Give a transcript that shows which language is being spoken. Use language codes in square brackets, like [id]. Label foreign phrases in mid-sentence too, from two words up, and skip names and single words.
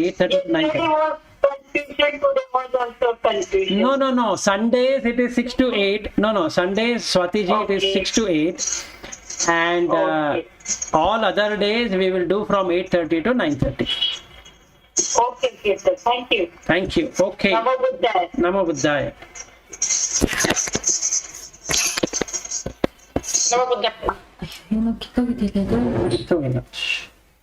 [en] 8:30 to 9:30. No. Sundays it is 6 to 8. No. Sundays, Swatiji, it is 6 to 8. And all other days we will do from 8:30 to 9:30. Okay, sir. Thank you. Thank you. Okay. [pi] Namo Buddhaya. Namo Buddhaya. Namo Buddhaya. [ja] のきっかけだけど。そうだな。